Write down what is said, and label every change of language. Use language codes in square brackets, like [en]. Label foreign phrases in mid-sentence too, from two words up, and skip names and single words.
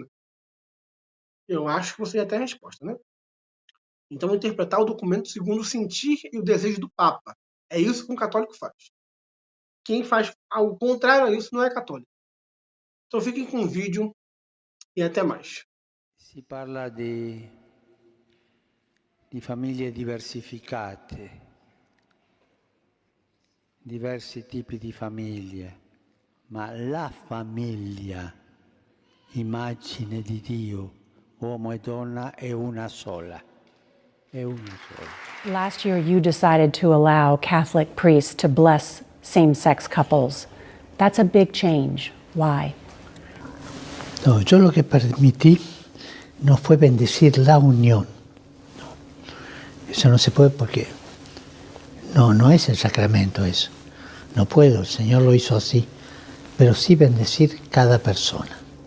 [pt] Eu acho que você já tem a resposta, né? Então, interpretar o documento segundo o sentir e o desejo do Papa. É isso que um católico faz. Quem faz ao contrário a isso não é católico. Então, fiquem com o vídeo e até mais. [it] Si parla di famiglie diversificate, diversi tipi di famiglie, ma la famiglia, immagine di Dio, uomo e donna, è una sola. È una sola. [en] Last year, you decided to allow Catholic priests to bless same-sex couples. That's a big change. Why? [es] No, yo lo que permití no fue bendecir la unión. No. Eso no se puede porque no es el sacramento eso. No puedo, el Señor lo hizo así. Pero sí bendecir cada persona.